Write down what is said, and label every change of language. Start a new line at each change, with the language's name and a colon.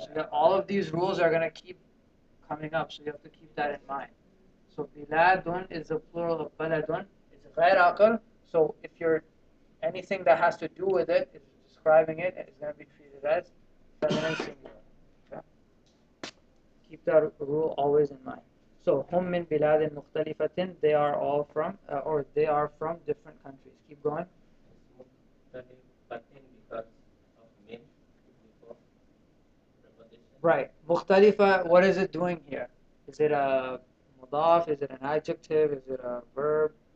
English: So all of these rules are going to keep coming up, so you have to keep that in mind. So biladun is the plural of baladun. It's غير عقل. So if you're anything that has to do with it is describing it, it's going to be treated as feminine singular. Okay? Keep that rule always in mind.
Arabic: So هم من بلاد مختلفة.
English: They are all from, or they are from different countries. Keep going. It's مختلفة because of min before preposition. Right. مختلفة. What is it doing here? Is it a mudaf? Is it an adjective? Is it a verb?